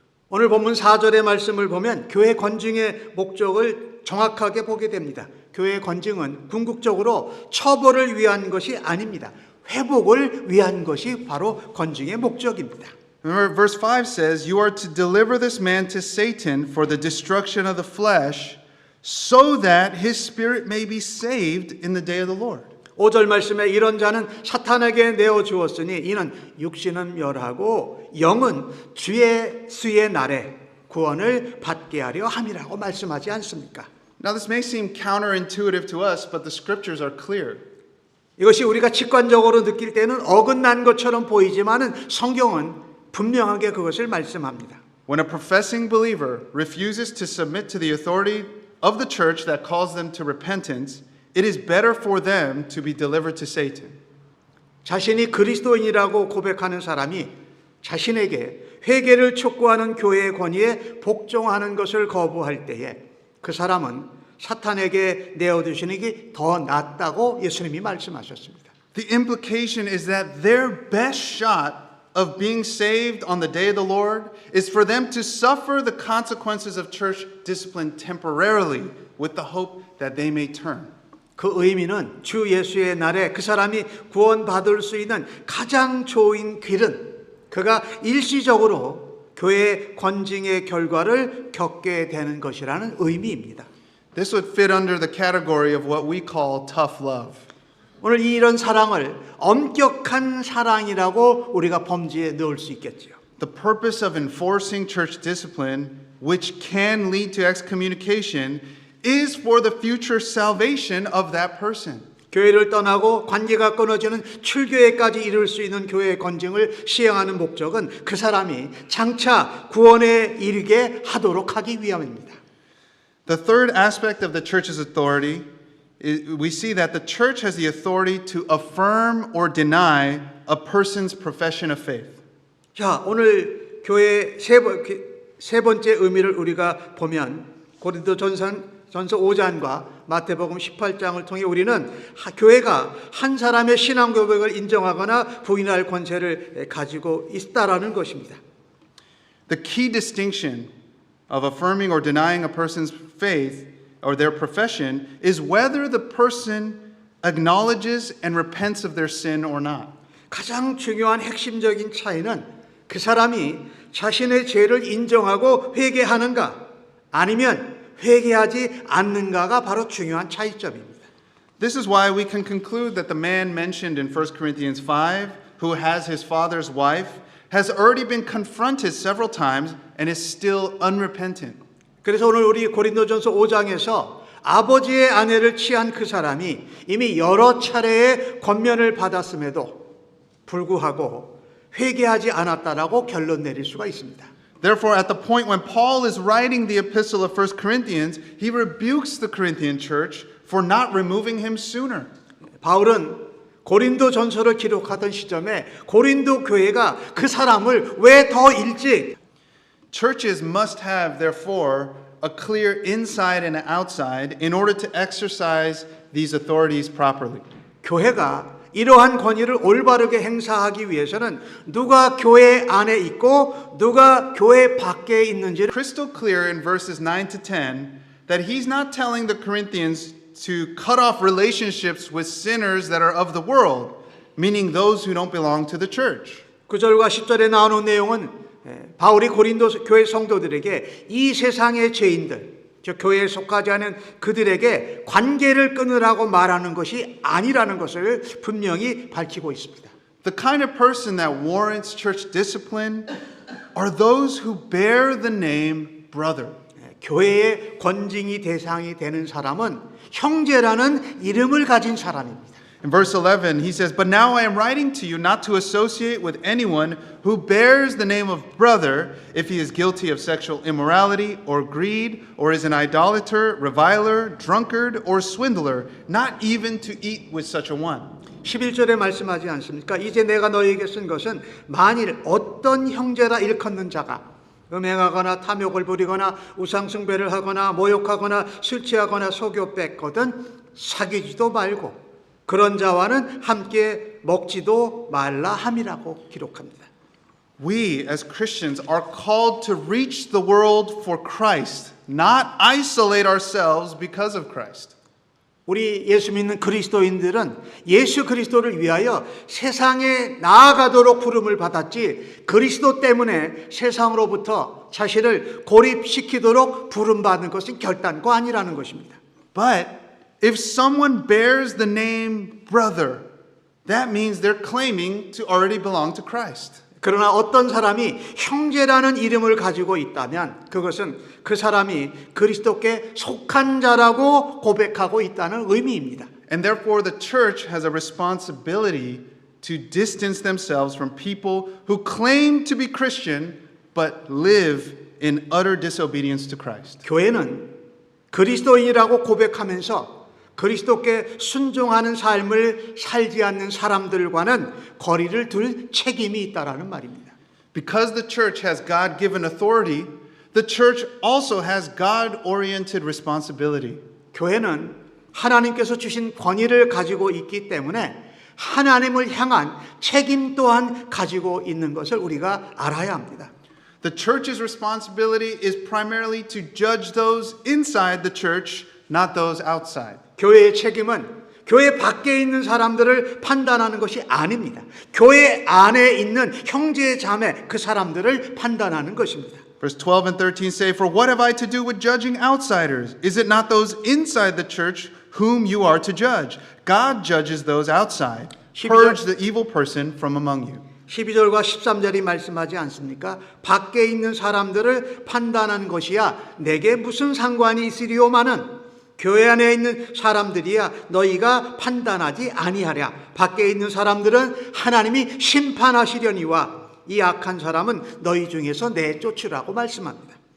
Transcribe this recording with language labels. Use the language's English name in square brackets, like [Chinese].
[Korean] 오늘 본문 4절의 말씀을 보면 교회 권징의 목적을 정확하게 보게 됩니다. 교회 권징은 궁극적으로 처벌을 위한 것이 아닙니다. 회복을 위한 것이 바로 권징의 목적입니다. [English] Remember, verse 5 says, You are to deliver this man to Satan for the destruction of the flesh, so that his spirit may be saved in the day of the Lord. [Korean] 5절 말씀에 이런 자는 사탄에게 내어주었으니 이는 육신은 멸하고 영은 주의 수의 날에 구원을 받게 하려 함이라고 말씀하지 않습니까? [English] Now this may seem counterintuitive to us, but the scriptures are clear. [Korean] 이것이 우리가 직관적으로 느낄 때는 어긋난 것처럼 보이지만은 성경은 분명하게 그것을 말씀합니다. [English] When a professing believer refuses to submit to the authority of the church that calls them to repentance, it is better for them to be delivered to Satan. [Korean] 자신이 그리스도인이라고 고백하는 사람이 자신에게 회개를 촉구하는 교회의 권위에 복종하는 것을 거부할 때에 그 사람은 사탄에게 내어두시는 게 더 낫다고 예수님이 말씀하셨습니다. [English] The implication is that their best shot of being saved on the day of the Lord is for them to suffer the consequences of church discipline temporarily with the hope that they may turn. [Korean] 그 의미는 주 예수의 날에 그 사람이 구원받을 수 있는 가장 좋은 길은 그가 일시적으로 교회의 권징의 결과를 겪게 되는 것이라는 의미입니다. [English] This would fit under the category of what we call tough love. [Korean] 오늘 이런 사랑을 엄격한 사랑이라고 우리가 범주에 넣을 수 있겠지요. [English] The purpose of enforcing church discipline, which can lead to excommunication, is for the future salvation of that person. [Korean] 교회를 떠나고 관계가 끊어지는 출교에까지 이를 수 있는 교회의 권징을 시행하는 목적은 그 사람이 장차 구원에 이르게 하도록 하기 위함입니다. [English] The third aspect of the church's authority is we see that the church has the authority to affirm or deny a person's profession of faith. [Korean] 자, 오늘 교회 세 번째 의미를 우리가 보면 고린도전서 5장과 마태복음 18장을 통해 우리는 교회가 한 사람의 신앙 고백을 인정하거나 부인할 권세를 가지고 있다라는 것입니다. [English] The key distinction of affirming or denying a person's faith or their profession is whether the person acknowledges and repents of their sin or not. [Korean] 가장 중요한 핵심적인 차이는 그 사람이 자신의 죄를 인정하고 회개하는가 아니면 회개하지 않는가가 바로 중요한 차이점입니다. [English] This is why we can conclude that the man mentioned in 1 Corinthians 5, who has his father's wife, has already been confronted several times and is still unrepentant. [Korean] 그래서 오늘 우리 고린도전서 5장에서 아버지의 아내를 취한 그 사람이 이미 여러 차례의 권면을 받았음에도 불구하고 회개하지 않았다라고 결론 내릴 수가 있습니다. [English] Therefore, at the point when Paul is writing the epistle of 1 Corinthians, he rebukes the Corinthian church for not removing him sooner. [Korean] 바울은 고린도 전서를 기록하던 시점에 고린도 교회가 그 사람을 왜 더 일찍 [English] Churches must have, therefore, a clear inside and outside in order to exercise these authorities properly. [Korean] 교회가 이러한 권위를 올바르게 행사하기 위해서는 누가 교회 안에 있고 누가 교회 밖에 있는지를 [English] Crystal clear in verses 9 to 10 that he's not telling the Corinthians to cut off relationships with sinners that are of the world, meaning those who don't belong to the church. [Korean] 9절과 10절에 나오는 내용은 바울이 고린도 교회 성도들에게 이 세상의 죄인들, 저 교회에 속하지 않은 그들에게 관계를 끊으라고 말하는 것이 아니라는 것을 분명히 밝히고 있습니다. [English] The kind of person that warrants church discipline are those who bear the name brother. [Korean] 교회의 권징이 대상이 되는 사람은 형제라는 이름을 가진 사람입니다. [English] In verse 11, he says, But now I am writing to you not to associate with anyone who bears the name of brother if he is guilty of sexual immorality or greed or is an idolater, reviler, drunkard, or swindler, not even to eat with such a one. [Korean] 11절에 말씀하지 않습니까? 이제 내가 너희에게 쓴 것은 만일 어떤 형제라 일컫는 자가 음행하거나 탐욕을 부리거나 우상숭배를 하거나 모욕하거나 술 취하거나 속여 뺏거든 사귀지도 말고 그런 자와는 함께 먹지도 말라 함이라고 기록합니다. [English] We as Christians are called to reach the world for Christ, not isolate ourselves because of Christ. [Korean] 우리 예수 믿는 그리스도인들은 예수 그리스도를 위하여 세상에 나아가도록 부름을 받았지 그리스도 때문에 세상으로부터 자신을 고립시키도록 부름받는 것은 결단코 아니라는 것입니다. [English] But if someone bears the name brother, that means they're claiming to already belong to Christ. [Korean] 그러나 어떤 사람이 형제라는 이름을 가지고 있다면 그것은 그 사람이 그리스도께 속한 자라고 고백하고 있다는 의미입니다. [English] And therefore the church has a responsibility to distance themselves from people who claim to be Christian but live in utter disobedience to Christ. [Korean] 교회는 그리스도인이라고 고백하면서 그리스도께 순종하는 삶을 살지 않는 사람들과는 거리를 둘 책임이 있다라는 말입니다. [English] Because the church has God-given authority, the church also has God-oriented responsibility. [Korean] 교회는 하나님께서 주신 권위를 가지고 있기 때문에 하나님을 향한 책임 또한 가지고 있는 것을 우리가 알아야 합니다. [English] The church's responsibility is primarily to judge those inside the church, not those outside. [Korean] 교회의 책임은 교회 밖에 있는 사람들을 판단하는 것이 아닙니다. 교회 안에 있는 형제 자매 그 사람들을 판단하는 것입니다. [English] Verse 12 and 13 say, For what have I to do with judging outsiders? Is it not those inside the church whom you are to judge? God judges those outside. Purge the evil person from among you. [Korean] 12절과 13절이 말씀하지 않습니까? 밖에 있는 사람들을 판단하는 것이야 내게 무슨 상관이 있으리오마는 교회 안에 있는 사람들이야 너희가 판단하지 아니하랴. 밖에 있는 사람들은 하나님이 심판하시려니와 이 악한 사람은 너희 중에서 내쫓으라고 말씀합니다.